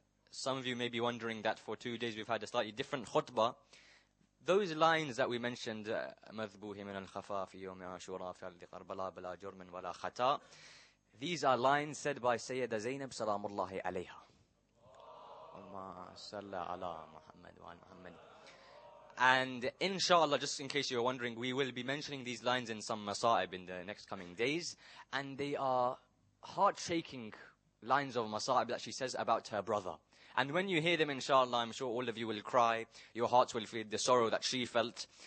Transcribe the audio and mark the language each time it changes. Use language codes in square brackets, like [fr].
[en] Some of you may be wondering that for 2 days we've had a slightly different khutbah. Those lines that we mentioned, [ar] مذبوح من الخفا في يوم عاشوراء في أرض كربلاء بلا جرم ولا خطأ, [en] these are lines said by Sayyida Zainab [ar] سلام الله عليها. اللهم صل على محمد وعلى محمد. [en] And inshallah, just in case you're wondering, we will be mentioning these lines in some masa'ib in the next coming days, and they are heart-shaking lines of masa'ib that she says about her brother. And when you hear them, inshallah, I'm sure all of you will cry. Your hearts will feel the sorrow that she felt.